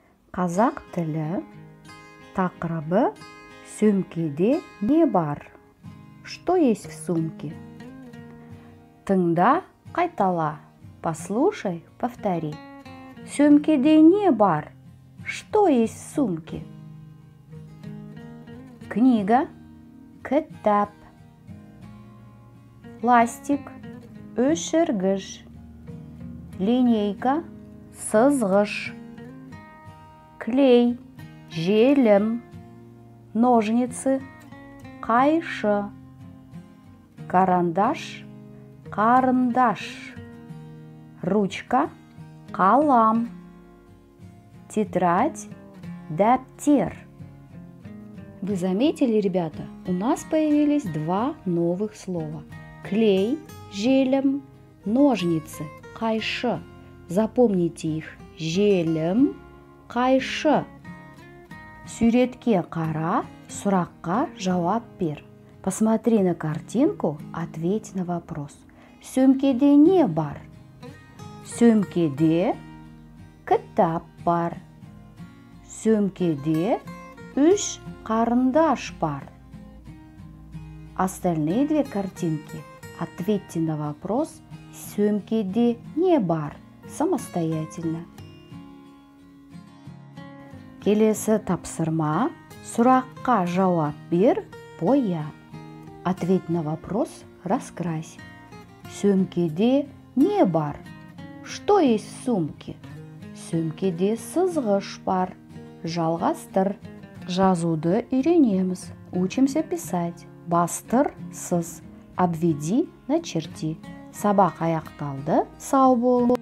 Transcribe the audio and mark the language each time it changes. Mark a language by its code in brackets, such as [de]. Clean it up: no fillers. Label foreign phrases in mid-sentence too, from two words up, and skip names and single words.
[kk] Қазақ тілі тақырыбы «Сөмкеде не бар?» [ru] Что есть в сумке? [kk] Тыңда, қайтала. [ru] Послушай, повтори. [kk] Сөмкеде не бар? [ru] Что есть в сумке? Книга, [kk] кітап. Ластик, өшіргіш. Линейка, сызғыш. Клей, желім. Ножницы, қайшы. Карандаш, қарындаш. Ручка, қалам. Тетрадь, дәптер. [ru] Вы заметили, ребята, у нас появились два новых слова. [kk] Клей, желім, ножницы, қайшы. [ru] Запомните их. [kk] Желім, қайшы. Суретке қара, сұраққа жауап бер. [ru] Посмотри на картинку, ответь на вопрос. [kk] Сөмкеде не бар? Сөмкеде кітап бар. Сөмкеде үш қарындаш бар. [ru] Остальные две картинки ответьте на вопрос [kk] «Сөмкеде не бар?» самостоятельно. Келесі тапсырма. Сұраққа жауап бер, боя. [ru] Ответь на вопрос, раскрась. [kk] Сөмкеде не бар? [ru] Что есть в сумке? [kk] Сөмкеде сызғыш бар. Жалғастыр. Жазуды үйренеміз. [ru] Учимся писать. [kk] Бастыр, сыз. [ru] Обведи, начерти. [kk] Сабақ аяқталды. Сау бол.